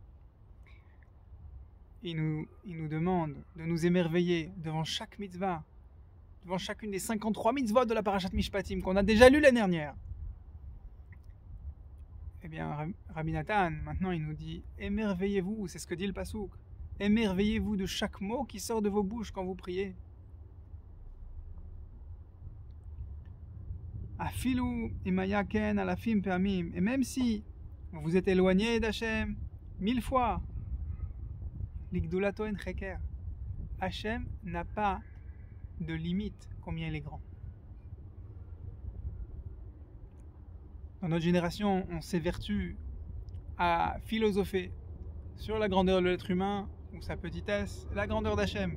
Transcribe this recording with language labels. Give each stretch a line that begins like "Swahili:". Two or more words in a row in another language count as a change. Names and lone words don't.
French: Il nous demande de nous émerveiller devant chaque mitzvah, devant chacune des 53 mitzvot de la Parashat Mishpatim qu'on a déjà lu l'année dernière. Eh bien, Rabbi Nathan, maintenant il nous dit, émerveillez-vous, c'est ce que dit le Passouk, émerveillez-vous de chaque mot qui sort de vos bouches quand vous priez.
Hebrew: אפילו אימיקן אלפים פעמים,
French: et même si vous vous êtes éloigné d'Hachem 1000 fois,
Hebrew: ולגדולתו אין חקר,
French: Hachem n'a pas de limite combien il est grand. Dans notre génération, on s'évertue à philosopher sur la grandeur de l'être humain ou sa petitesse, la grandeur d'Hachem.